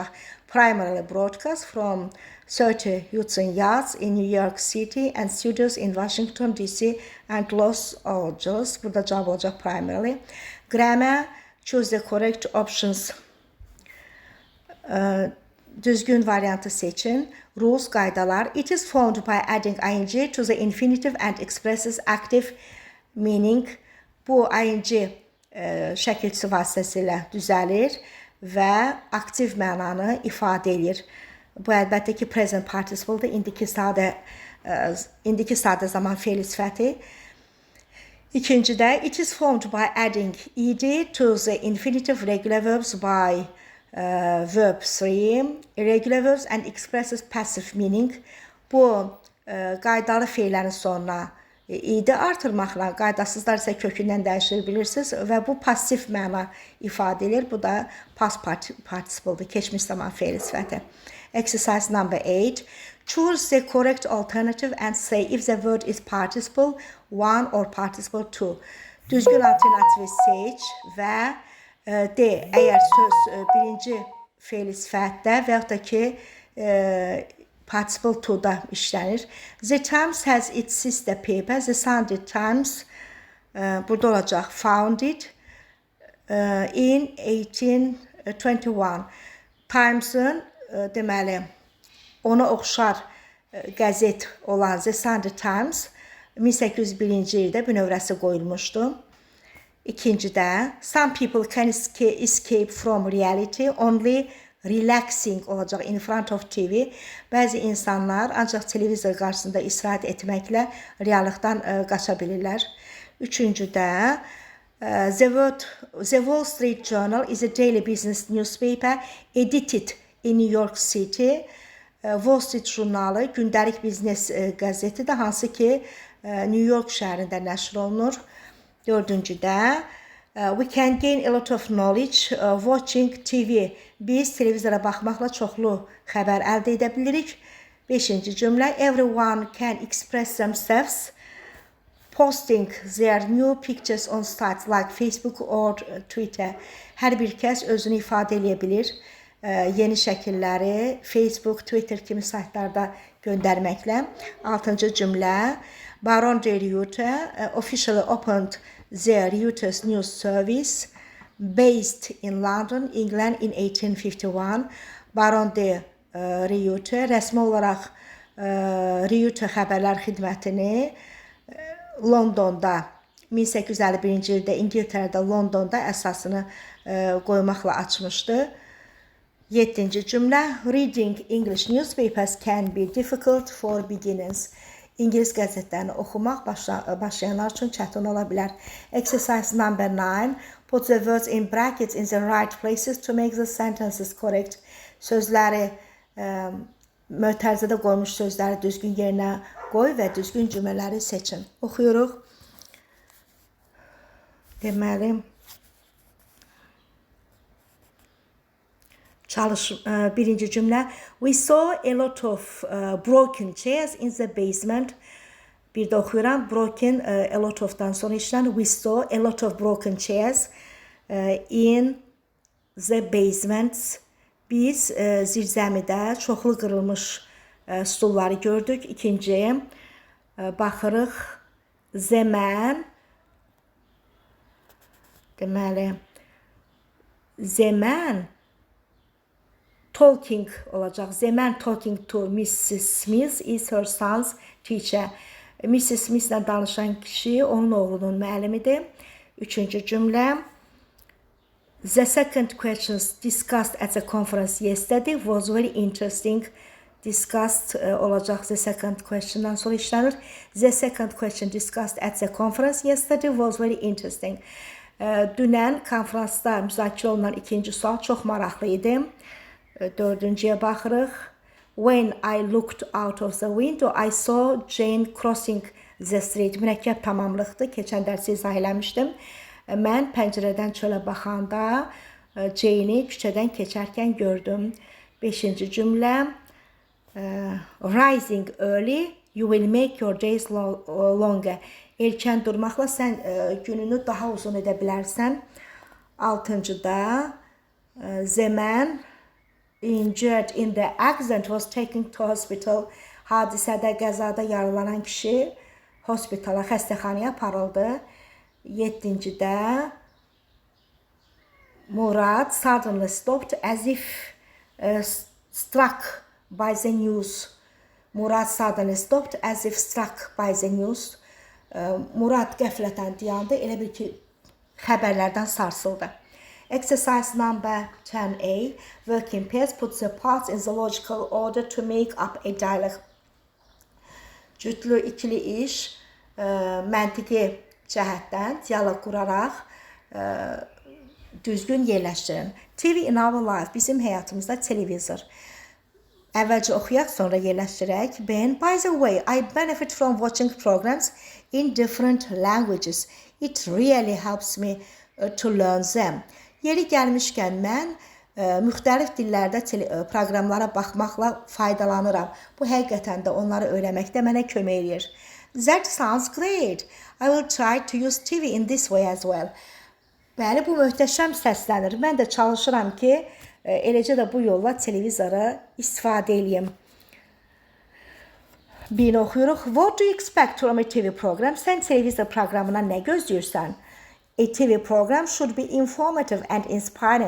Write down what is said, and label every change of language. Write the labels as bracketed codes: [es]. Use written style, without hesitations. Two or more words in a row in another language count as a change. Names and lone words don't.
[en] Primarily broadcast from 30 Hudson Yards in New York City and studios in Washington DC and Los Angeles. [az] Burada cavab olacaq primarily. [en] Grammar, choose the correct options. [az] Düzgün variantı seçin. [en] Rules, qaydalar. It is formed by adding ing to the infinitive and expresses active meaning. [az] Bu ing şəkilçisi vasitəsilə düzəlir və aktiv mənanı ifadə edir. Bu əlbəttə ki, [en] present participle- [az] dır. İndiki sadə zaman fe'li sifəti. İkincidə, [en] it is formed by adding ed to the infinitive regular verbs by verb 3. Irregular verbs and expresses passive meaning. [az] Bu qaydalı fe'lərin sonuna ed artırmaqla, qaydasızlar isə kökündən dəyişir bilirsiniz və bu passiv məna ifadə edir. Bu da [en] past participle- [az] dır, keçmiş zaman fe'li sifəti. [en] Exercise number 8. Choose the correct alternative and say if the word is participle 1 or participle 2. [az] Düzgün alternativi seç və de, əgər söz birinci fe'li sifətdə və yaxud da ki, participle 2-da işlənir. [en] The Times has its sister paper. The Sunday Times, [az] burada olacaq, [en] founded in 1821. [az] Times'ın deməli, ona oxşar qəzet olan The Sunday Times 1801-ci ildə bünövrəsi qoyulmuşdu. İkincidə, [en] some people can escape from reality only relaxing olacaq in front of TV. [az] Bəzi insanlar ancaq televizor qarşısında istirahət etməklə reallıqdan qaça bilirlər. Üçüncüdə, [en] The Wall Street Journal is a daily business newspaper edited in New York City. [az] Wall Street jurnalı gündəlik biznes qəzetidir, hansı ki New York şəhərində nəşr olunur. Dördüncüdə, [en] we can gain a lot of knowledge watching TV. [az] Biz televizora baxmaqla çoxlu xəbər əldə edə bilirik. Beşinci cümlə, [en] everyone can express themselves posting their new pictures on sites like Facebook or Twitter. [az] Hər bir kəs özünü ifadə edə bilir yeni şəkilləri Facebook, Twitter kimi saytlarda göndərməklə. 6-cı cümlə. [en] Baron de Ruyter officially opened their Reuters news service based in London, England in 1851. [az] Baron de Ruyter rəsmi olaraq Reuter xəbərlər xidmətini Londonda 1851-ci ildə İngiltərədə Londonda əsasını qoymaqla açmışdı. 7-ci cümlə. [en] Reading English newspapers can be difficult for beginners. [az] İngilis qəzetlərini oxumaq başlayanlar üçün çətin ola bilər. [en] Exercise number 9. Put the words in brackets in the right places to make the sentences correct. [az] Sözləri mötərizədə qoymuş sözləri düzgün yerinə qoy və düzgün cümlələri seçin. Oxuyuruq. Deməli, birinci cümlə. [en] We saw a lot of broken chairs in the basement. [az] Bir də oxuyuram. Broken, [en] a lot of'dan [az] sonra işlən. [en] We saw a lot of broken chairs in the basement. [az] Biz zirzəmidə çoxlu qırılmış stulları gördük. İkinci, baxırıq. Zeman. Deməli, Zeman talking olacaq. [en] Zeman talking to Mrs. Smith is her son's teacher. Mrs. [az] Smith'lə danışan kişi onun oğlunun müəllimidir. Üçüncü cümlə. [en] The second questions discussed at the conference yesterday was very interesting. [az] Discussed olacaq [en] the second question'dan [az] sonra işlənir. [en] The second question discussed at the conference yesterday was very interesting. [az] Dünən konferansda müzakirə olunan ikinci sual çox maraqlı idi. Dördüncüyə baxırıq. [en] When I looked out of the window, I saw Jane crossing the street. [az] Mürəkkəb tamamlıqdır. Keçən dərsi izah eləmişdim. Mən pəncərədən çölə baxanda Jane'i küçədən keçərkən gördüm. Beşinci cümlə. [en] Rising early, you will make your days longer. [az] Erkən durmaqla sən gününü daha uzun edə bilərsən. Altıncıda. [en] The man injured in the accident was taken to hospital. [az] Hadisədə, qəzada yaralanan kişi hospitala, xəstəxanaya aparıldı. Yedincidə. [en] Murad suddenly stopped as if struck by the news. Murad suddenly stopped as if struck by the news. [az] Murad qəflətən dayandı, elə bir ki, xəbərlərdən sarsıldı. [en] Exercise number 10A. Work in pairs. Put the parts in the logical order to make up a dialogue. [az] Cütlü ikili iş, məntiqi cəhətdən dialoq quraraq düzgün yerləşdirin. [en] TV in our life. [az] Bizim həyatımızda televizor. Əvvəlcə oxuyaq, sonra yerləşdirək. [en] Ben, by the way, I benefit from watching programs in different languages. It really helps me to learn them. [az] Yeri gəlmişkən mən müxtəlif dillərdə proqramlara baxmaqla faydalanıram. Bu həqiqətən də onları öyrənməkdə mənə kömək edir. [en] That sounds great. I will try to use TV in this way as well. [az] Bəli, bu möhtəşəm səslənir. Mən də çalışıram ki, eləcə də bu yolla televizora istifadə edeyim. Birini oxuyuruq. [en] What do you expect from a TV program? [az] Sən televizor proqramına nə gözləyirsən? [en] A TV program should be informative and inspiring.